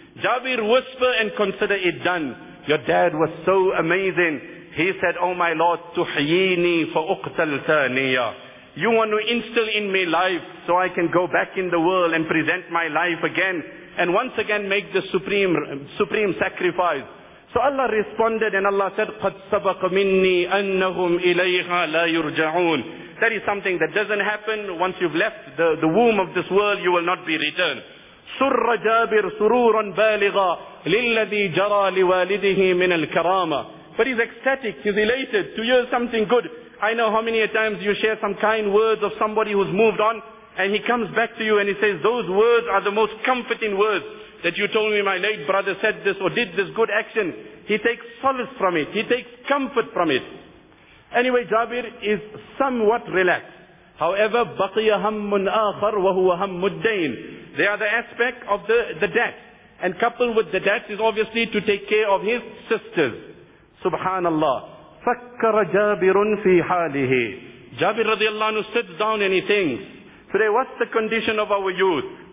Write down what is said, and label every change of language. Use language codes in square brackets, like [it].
[en] Jabir, whisper and consider it done. Your dad was so amazing. He said, oh my Lord, [ar] tuhyini fa uqtal thaniya. [en] You want to instill in me life so I can go back in the world and present my life again and once again make the supreme sacrifice. So Allah responded and Allah said, [ar] قَدْ سَبَقَ مِنِّي أَنَّهُمْ إِلَيْهَا لَا يُرْجَعُونَ. [en] That is something that doesn't happen. Once you've left the womb of this world, you will not be returned. [ar] سُرَّ جَابِرْ سُرُورًا بَالِغًا لِلَّذِي جَرَى لِوَالِدِهِ مِنَ الْكَرَامَةِ. [en] But he's ecstatic, he's elated to hear something good. I know how many times you share some kind words of somebody who's moved on and he comes back to you and he says, those words are the most comforting words. That you told me my late brother said this or did this good action. He takes solace from it. He takes comfort from it. Anyway, Jabir is somewhat relaxed. [ar] However, بَقِيَ هَمٌ آخَرْ وَهُوَ هَمُّ الدَّيْنِ. [en] They are the aspect of the debt. And coupled with the debt is obviously to take care of his sisters. [ar] Subhanallah. فَكَّرَ جَابِرٌ فِي حَالِهِ. [en] Jabir radiallahu anhu sits down and he thinks, today what's the condition of our youth?